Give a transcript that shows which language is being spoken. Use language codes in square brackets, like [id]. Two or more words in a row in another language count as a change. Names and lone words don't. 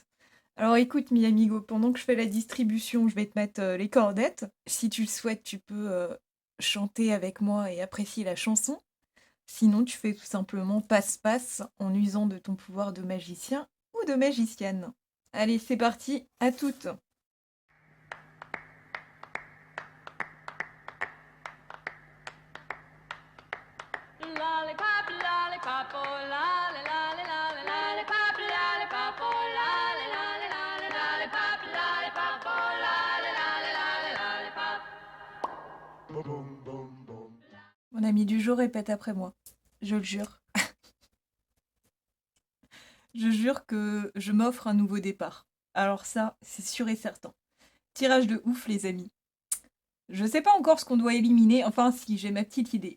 [fr] Alors écoute, [es] mi amigo, [fr] pendant que je fais la distribution, je vais te mettre les cordettes. Si tu le souhaites, tu peux chanter avec moi et apprécier la chanson. Sinon, tu fais tout simplement passe-passe en usant de ton pouvoir de magicien ou de magicienne. Allez, c'est parti, à toutes! [en] Lollipop, lollipop, oh lolly, lolly, lolly, lollipop, lollipop, oh lolly, lolly, lolly, lollipop, lollipop, oh lolly, lolly, lollipop. [fr] Mon ami du jour répète après moi. Je le jure. Je jure que je m'offre un nouveau départ. Alors ça, c'est sûr et certain. Tirage de ouf, les amis. Je sais pas encore ce qu'on doit éliminer. Enfin, si, j'ai ma petite idée.